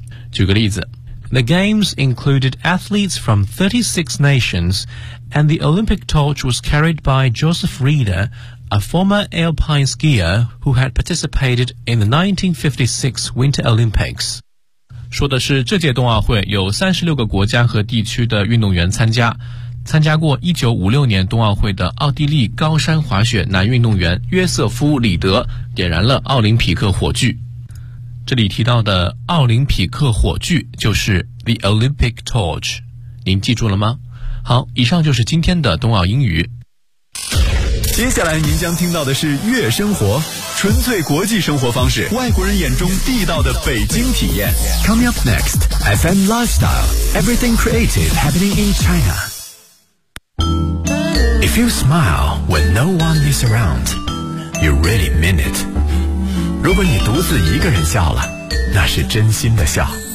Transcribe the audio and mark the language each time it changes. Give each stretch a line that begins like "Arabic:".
Chinese: 举个例子，
English: The games included athletes from 36 nationsAnd the Olympic torch was carried by Joseph Rieder, a former alpine skier who had participated in the 1956 Winter Olympics.
Chinese: 说的是这届冬奥会有36个国家和地区的运动员参加过1956年冬奥会的奥地利高山滑雪男运动员约瑟夫·里德点燃了奥林匹克火炬。这里提到的奥林匹克火炬就是 the Olympic torch， 您记住了吗？好，以上就是今天的冬奥英语。接下来您将听到的是悦生活，纯粹国际生活方式，外国人眼中地道的北京体验。
English: Coming up next, FM Lifestyle, Everything Creative Happening in China. If you smile when no one is around, you really mean it.
Chinese: 如果你独自一个人笑了，那是真心的笑。